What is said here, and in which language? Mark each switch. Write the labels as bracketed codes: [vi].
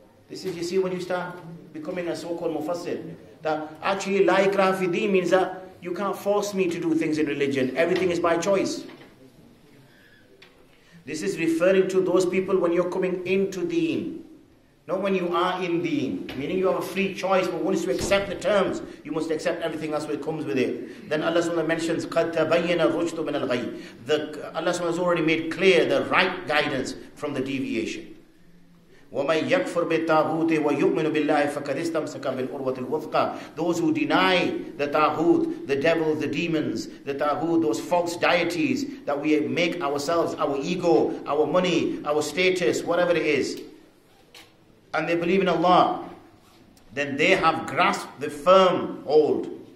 [en] This is, you see, when you start becoming a so-called mufassir, that actually [ar] la ikraha fi din [en] means that you can't force me to do things in religion. Everything is by choice. This is referring to those people when you're coming into deen, not when you are in deen. Meaning you have a free choice, but once you accept the terms, you must accept everything else that comes with it. Then Allah SWT mentions [ar] قَدْ تَبَيَّنَ الرُّشْدُ مِنَ الْغَيِّ. [en] Allah SWT has already made clear the right guidance from the deviation. [ar] وَمَنْ يَكْفُرْ بِالطَّاغُوتِ وَيُؤْمِنُ بِاللَّهِ فَقَدِ اسْتَمْسَكَ بِالْعُرْوَةِ الْوُثْقَى. [en] Those who deny the taghut, the devil, the demons, the taghut, those false deities that we make ourselves, our ego, our money, our status, whatever it is, and they believe in Allah, then they have grasped the firm hold.